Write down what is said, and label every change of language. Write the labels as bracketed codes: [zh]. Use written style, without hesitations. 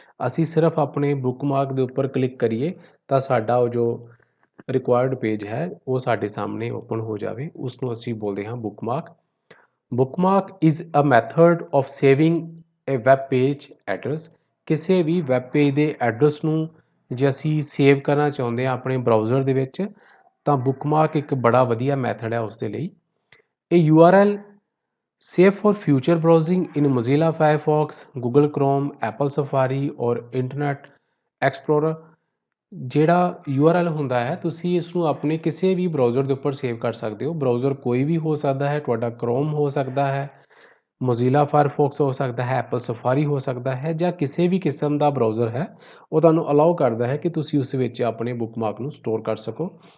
[pa] ਅਸੀਂ ਸਿਰਫ ਆਪਣੇ ਬੁੱਕਮਾਰਕ ਦੇ ਉੱਪਰ ਕਲਿੱਕ ਕਰੀਏ ਤਾਂ ਸਾਡਾ ਉਹ ਜੋ ਰਿਕੁਆਇਰਡ ਪੇਜ ਹੈ ਉਹ ਸਾਡੇ ਸਾਹਮਣੇ ਓਪਨ ਹੋ ਜਾਵੇ, ਉਸ ਨੂੰ ਅਸੀਂ ਬੋਲਦੇ ਹਾਂ bookmark. [en] Bookmark is a method of saving a web page address. [pa] ਕਿਸੇ ਵੀ ਵੈਬ ਪੇਜ ਦੇ ਐਡਰੈਸ ਨੂੰ ਜੇ ਅਸੀਂ ਸੇਵ ਕਰਨਾ ਚਾਹੁੰਦੇ ਹਾਂ ਆਪਣੇ ਬਰਾਊਜ਼ਰ ਦੇ ਵਿੱਚ ਤਾਂ ਬੁੱਕਮਾਰਕ ਇੱਕ ਬੜਾ ਵਧੀਆ ਮੈਥਡ ਹੈ ਉਸ ਦੇ ਲਈ। [en] ਇਹ URL safe for future browsing in Mozilla Firefox, Google Chrome, Apple Safari ਔਰ internet explorer. [pa] ਜਿਹੜਾ URL ਹੁੰਦਾ ਹੈ ਤੁਸੀਂ ਇਸ ਨੂੰ ਆਪਣੇ ਕਿਸੇ ਵੀ ਬਰਾਊਜ਼ਰ ਦੇ ਉੱਪਰ ਸੇਵ ਕਰ ਸਕਦੇ ਹੋ। ਬਰਾਊਜ਼ਰ ਕੋਈ ਵੀ ਹੋ ਸਕਦਾ ਹੈ, ਤੁਹਾਡਾ Chrome ਹੋ ਸਕਦਾ ਹੈ, Mozilla Firefox ਹੋ ਸਕਦਾ ਹੈ, Apple Safari ਹੋ ਸਕਦਾ ਹੈ, ਜਾਂ ਕਿਸੇ ਵੀ ਕਿਸਮ ਦਾ ਬਰਾਊਜ਼ਰ ਹੈ ਉਹ ਤੁਹਾਨੂੰ ਅਲਾਉ ਕਰਦਾ ਹੈ ਕਿ ਤੁਸੀਂ ਉਸ ਵਿੱਚ ਆਪਣੇ ਬੁੱਕਮਾਰਕ ਨੂੰ ਸਟੋਰ ਕਰ ਸਕੋ।